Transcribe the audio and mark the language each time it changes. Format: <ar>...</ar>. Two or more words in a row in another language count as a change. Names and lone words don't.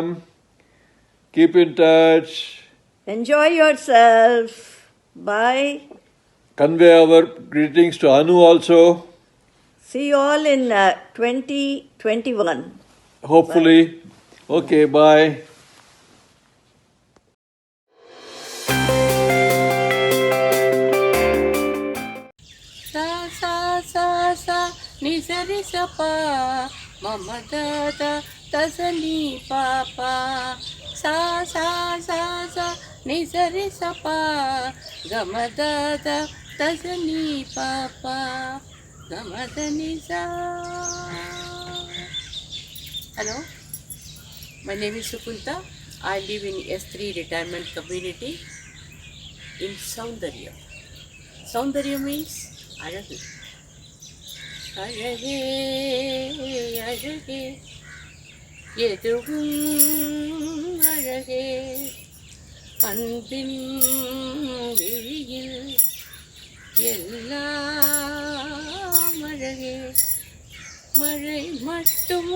<en>Keep in touch. Enjoy yourself. Bye. Convey our greetings to Anu also. See you all in 2021. Hopefully. Okay, bye. Sa sa sa sa ni sa ri sa pa mama da da da sa ni pa pa sa sa sa sa ni sa ri sa pa ga ma da da da sa ni pa pa ga ma da ni sa. Hello, my name is Sukunta. I live in S3 retirement community in Soundarya. Soundarya means அழகு.</en> <ta>அழகே அழகே எதுவும் அழகே அன்பின் விழியில் எல்லாம் அழகே மழை மட்டுமா</ta>